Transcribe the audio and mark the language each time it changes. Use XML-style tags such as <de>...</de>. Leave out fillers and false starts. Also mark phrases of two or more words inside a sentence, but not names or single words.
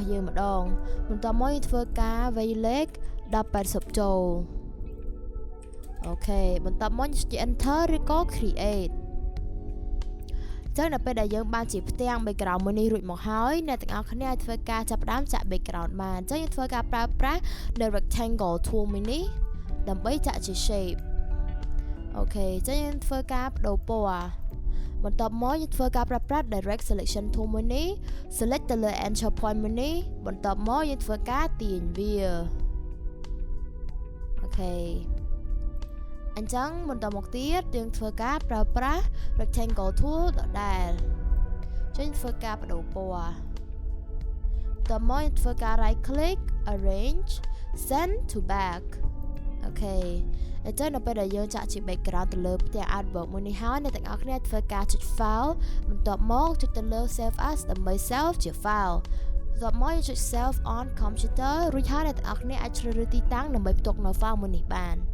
<km>យើងម្ដងបន្ទាប់មកយើងធ្វើការវាយលេខ1080ចូលអូខេបន្ទាប់មកចុច enter ឬក៏ create ចឹ ងដល់ពេលដែលយើងបានជាផ្ទាំង background មួយនេះរួចមកហើយអ្នកទាំងអស់គ្នាអាចធ្វើការចាប់ផ្ដើមចាក់ background បានអញ្ចឹងយើងធ្វើការប្រើប្រាស់</km> <en>the rectangle tool</en> <km>មួយនេះដើម្បីចាក់ជា shape អូខេអញ្ចឹងយើងធ្វើការបដូរពណ៌បន្ទាប់មកយើងធ្វើការប្រើប្រាស់</km> <en>direct selection tool</en> <km>មួយនេះ select ទៅលើ</km> <en>anchor point</en> <km>មួយនេះបន្ទាប់មកយើងធ្វើការទាញវា អូខេអញ្ចឹងបន្តមកទៀតយើងធ្វើការប្រើប្រាស់</km> <en>rectangle tool</en> <km>ដដែលចឹងធ្វើការបដូរពណ៌តើមក ធ្វើការ</km> <en>right click arrange send to back</en> <km>អូខេអញ្ចឹងដល់ពេលដែលយើងចាក់ជា background ទៅលើផ្ទាំង artwork មួយនេះហើយអ្នកទាំងអស់គ្នាធ្វើការចុច file បន្ទាប់មកចុចទៅលើ</km> <en>save as</en> <km>ដើម្បី save ជា file បន្ទាប់មកយើងចុច</km> <en>save on computer</en> <km>រួចហើយអ្នកទាំងអស់គ្នាអាចជ្រើសរើសទីតាំងដើម្បីផ្ទុកនៅ file មួយនេះបាន</km>